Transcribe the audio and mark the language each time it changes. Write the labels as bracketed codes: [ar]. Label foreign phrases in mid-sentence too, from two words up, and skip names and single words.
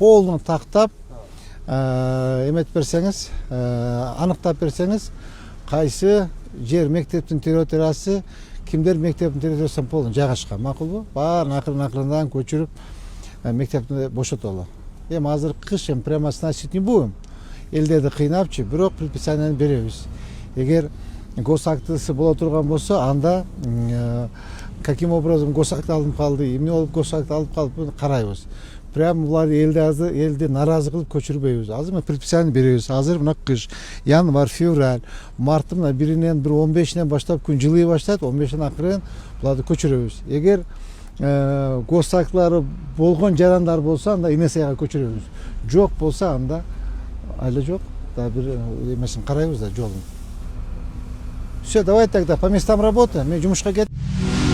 [ky] Полный тактап, эметип берсеңиз, аныктап берсеңиз, кайсы жер мектептин территориясы, кимдер мектептин территориясына полный жайгашкан, макулбу? Баарын акырын-акырындан көчүрүп мектепти бошотолу. Эми азыр кыш, [ru] прямо сносить не будем. [ky] Элдерди кыйнапчы, бирок предписанияны беребиз. Эгер госактысы боло турган болсо, анда [ru] каким образом [ky] госакт алынып калды, эмне болуп госакт алып калып карайбыз. Прям булар элди наразы кылып көчүрбөйбүз. Азыр предписание беребиз. Азыр мына кыш, январь, февраль, марттын 1-нен 15-нен баштап күн жылый баштайт, 15-тен акырын буларды көчүрөбүз. Эгер госактылары болгон жарандар болсо, анда инесияга көчүрөбүз. Жок болсо, анда айла жок. Да бир эмесин карайбыз да жолун. [ru] Все, давай тогда по местам работы. [ky] Мен жумушка кет.